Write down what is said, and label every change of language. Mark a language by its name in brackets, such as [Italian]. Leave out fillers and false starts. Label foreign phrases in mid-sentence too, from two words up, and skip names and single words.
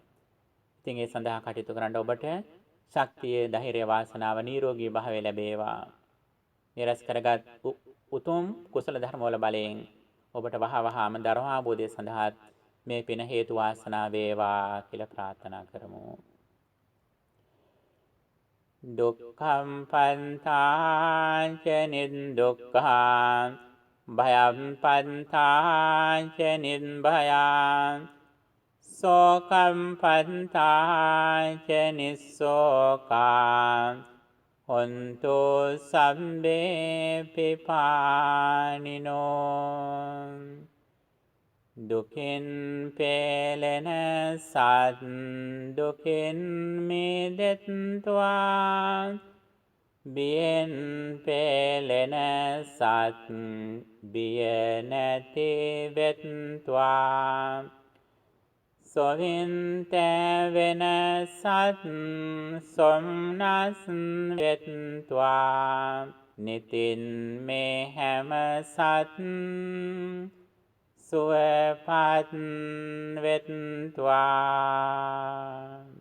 [Sinhala] ඉතින් ඒ සඳහා කටයුතු කරන්න ඔබට ශක්තිය, ධෛර්ය, වාසනාව, නිරෝගී භාවය ලැබේවා. නිරස් කරගත් උතුම් කුසල ධර්ම වල බලයෙන් ඔබට වහවහාම ධර්මාභෝධය සඳහා මේ පින හේතු වාසනා වේවා කියලා ප්‍රාර්ථනා කරමු. [Pali] දුක්ඛම් පන්තාංච නිදුක්ඛං භයම් පන්තාංච නිබ්භයං සෝකම් පන්තාංච නිස්සෝකං හොන්තු සම්බේ [Sinhala] පිපානිනෝ දුකින් පෙළෙන සත් දුකින් මිදෙත්වා බියෙන් පෙළෙන සත් බිය නැති වෙත්වා සොවින් තැවෙන සත් සොම්නස් වෙත්වා නිතින් මේ හැම සත් සුවපත් වෙත්වා.